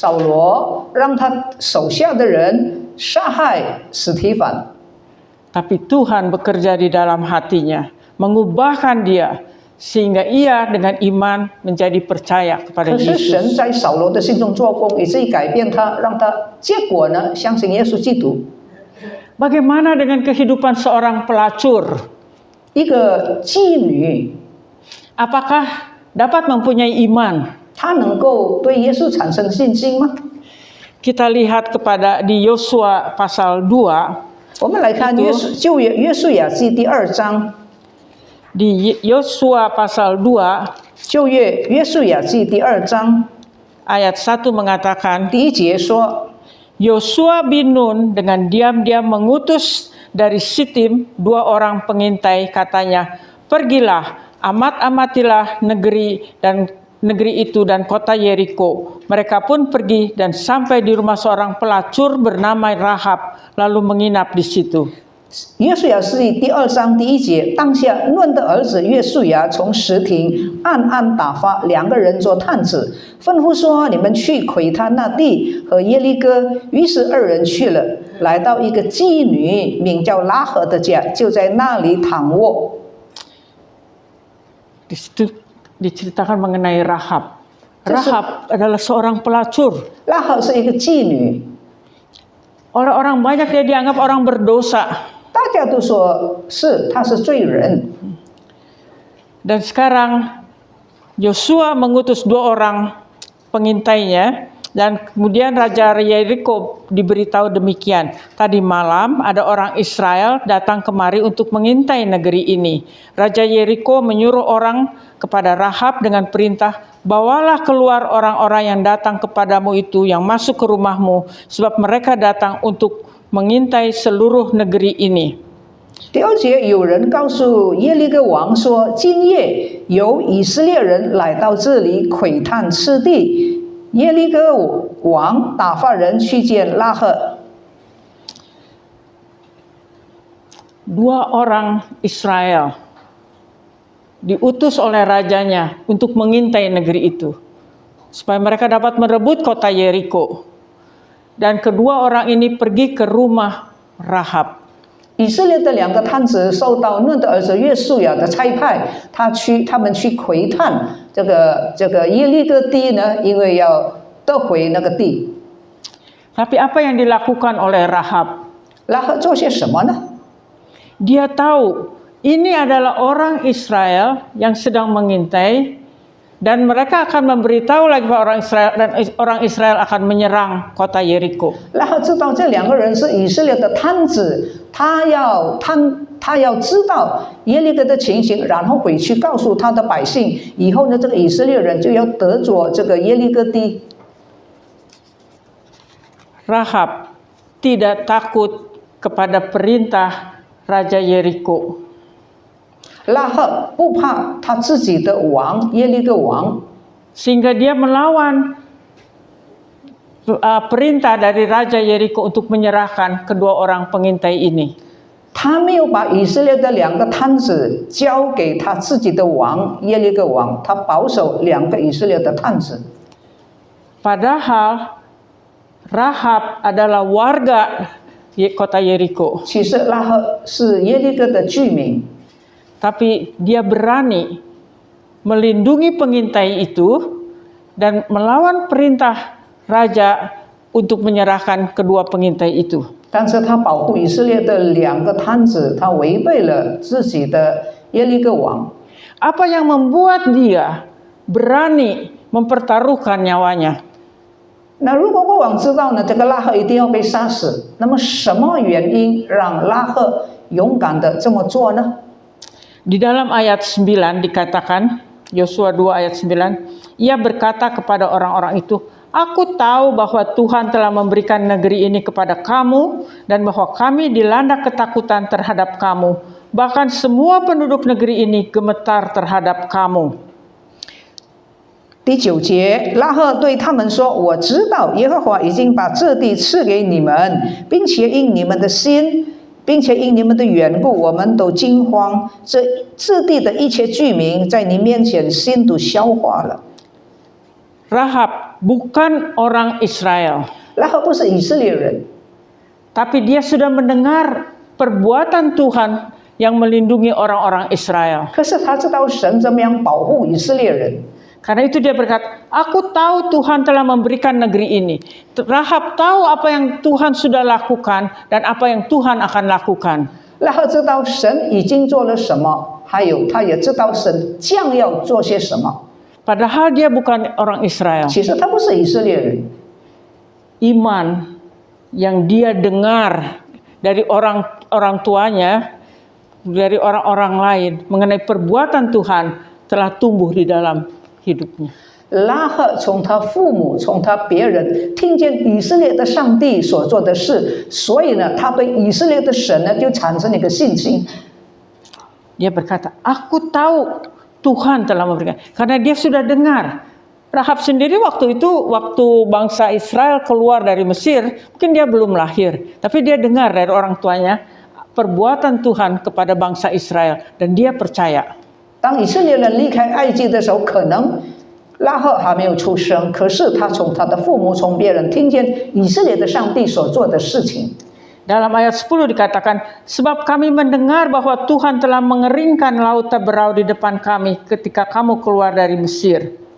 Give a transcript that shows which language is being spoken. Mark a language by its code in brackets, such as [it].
[zh] 扫罗让他手下的人杀害史提反， [id] Tapi Tuhan bekerja di dalam hatinya, mengubahkan dia sehingga ia dengan iman menjadi percaya kepada [zh] 可是神 [id] Yesus. [zh] 在扫罗的心中做工，以至于改变他，让他结果呢相信耶稣基督。 [id] Bagaimana dengan kehidupan seorang pelacur? [zh] 一个妓女， [id] Apakah dapat mempunyai iman? [zh] 她能够对耶稣产生信心吗？ [id] Kita lihat kepada di Yosua pasal 2, [zh] 我们来看旧约约书亚记第2章， [id] di Yosua pasal 2 [zh] 旧约约书亚记第2章 [id] ayat 1 mengatakan, [zh] 第1节说， [id] Yosua bin Nun dengan diam-diam mengutus dari Sitim 2 orang pengintai, katanya, pergilah, amat-amatilah negeri itu dan kota Yeriko. Mereka pun pergi dan sampai di rumah seorang pelacur bernama Rahab, lalu menginap di situ. [zh] 约书亚记第2章第1节，当下嫩的儿子约书亚从石亭暗暗打发2个人做探子，吩咐说：“你们去窥探那地和耶利哥。” 于是2人去了，来到一个妓女名叫拉合的家，就在那里躺卧。 [id] Di situ diceritakan mengenai Rahab. Rahab adalah seorang pelacur. [zh] 拉合是一个妓女， [id] Oleh orang banyak dia dianggap orang berdosa. [zh] 大家都说是她是罪人。 [id] Dan sekarang Yosua mengutus 2 orang pengintainya, dan kemudian Raja Yeriko diberitahu demikian. Tadi malam ada orang Israel datang kemari untuk mengintai negeri ini. Raja Yeriko menyuruh orang kepada Rahab dengan perintah, bawalah keluar orang-orang yang datang kepadamu itu, yang masuk ke rumahmu, sebab mereka datang untuk mengintai seluruh negeri ini. [zh] 第2节，有人告诉耶利哥王说：“今夜有以色列人来到这里窥探此地。” 耶利哥王打发人去见拉合。 [id] 2 orang Israel diutus oleh rajanya untuk mengintai negeri itu, supaya mereka dapat merebut kota Yeriko. Dan kedua orang ini pergi ke rumah Rahab. [zh] 以色列的2个探子受到嫩的儿子约书亚的差派，他们去窥探这个耶利哥地呢，因为要得回那个地。 [id] Tapi apa yang dilakukan oleh Rahab? [zh] 拉合做些什么呢？ [id] Dia tahu ini adalah orang Israel yang sedang mengintai, dan mereka akan memberitahu lagi kepada orang Israel, dan orang Israel akan menyerang kota Yeriko. [zh] 拉合知道这2个人是以色列的探子，他要知道耶利哥的情形，然后回去告诉他的百姓，以后呢，这个以色列人就要得着这个耶利哥地。 [id] Rahab tidak takut kepada perintah Raja Yeriko. [zh] 拉合不怕他自己的王耶利哥王， [id] Sehingga dia melawan perintah dari Raja Yeriko untuk menyerahkan kedua orang pengintai ini. [zh] 他没有把以色列的2个探子交给他自己的王耶利哥王，他保守2个以色列的探子。 [id] Padahal Rahab adalah warga kota Yeriko. [zh] 其实拉合是耶利哥的居民， [id] Tapi dia berani melindungi pengintai itu dan melawan perintah raja untuk menyerahkan kedua pengintai itu. [zh] 但是他保护以色列的2个探子，他违背了自己的耶利哥王。 [id] Apa yang membuat dia berani mempertaruhkan nyawanya? [zh] 那如果国王知道呢，这个拉合一定要被杀死，那么什么原因让拉合勇敢的这么做呢？ [id] Di dalam ayat 9 dikatakan, Yosua 2 ayat 9, ia berkata kepada orang-orang itu, aku tahu bahwa Tuhan telah memberikan negeri ini kepada kamu, dan bahwa kami dilanda ketakutan terhadap kamu. Bahkan semua penduduk negeri ini gemetar terhadap kamu. [zh] 第9节，拉合对他们说：“我知道耶和华已经把这地赐给你们，并且因你们的心，并且因你们的缘故，我们都惊慌。这地的一切居民在你面前心都消化了。” [id] Rahab bukan orang Israel, [zh] 拉合不是以色列人， [id] tapi dia sudah mendengar perbuatan Tuhan yang melindungi orang-orang Israel. [zh] 可是他知道神怎么样保护以色列人。 [id] Karena itu dia berkata, aku tahu Tuhan telah memberikan negeri ini. Rahab tahu apa yang Tuhan sudah lakukan dan apa yang Tuhan akan lakukan. [zh] 拉合知道神已经做了什么，还有他也知道神将要做些什么。 [id] Padahal dia bukan orang Israel. [zh] 其实他不是以色列人， [id] Iman yang dia dengar dari orang tuanya, dari orang-orang lain mengenai perbuatan Tuhan telah tumbuh di dalam hidupnya. [zh] 拉合从他父母、从他别人听见以色列的上帝所做的事，所以呢，他对以色列的神呢就产生了一个信心。 [id] Dia berkata, aku tahu Tuhan telah memberikan. Karena dia sudah dengar. Rahab sendiri waktu itu, waktu bangsa Israel keluar dari Mesir, mungkin dia belum lahir. Tapi dia dengar dari orang tuanya perbuatan Tuhan kepada bangsa Israel. Dan dia percaya. [zh] 当以色列人离开埃及的时候，可能拉合还没有出生，可是他从他的父母、从别人听见以色列的上帝所做的事情。 [id] Dalam ayat 10 dikatakan, sebab kami mendengar bahwa Tuhan telah mengeringkan laut Teberau di depan kami ketika kamu keluar dari Mesir.